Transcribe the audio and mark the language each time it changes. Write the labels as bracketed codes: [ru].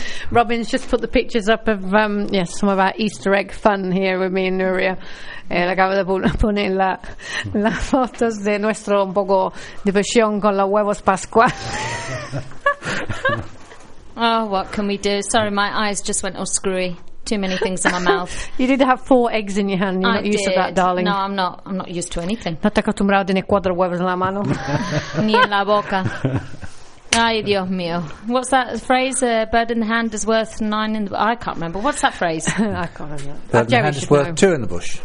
[en] Robin's just put the pictures up of some of our Easter egg fun here with me and Nuria. [es] Él acaba de poner las fotos de nuestro un poco diversión con los huevos pascua. [en] Oh, what can we do? Sorry, my eyes just went all screwy. Too many things in my mouth. You did have 4 eggs in your hand. You're I not did. Used to that, darling. No, I'm not. I'm not used to anything. [es] No te acostumbrado a tener 4 huevos en la mano. Ni en la boca. Ay, Dios mío. [en] What's that phrase? A bird in the hand is worth 9 in the bush. I can't remember. What's that phrase? I can't remember. Bird in the hand is worth 2 in the bush.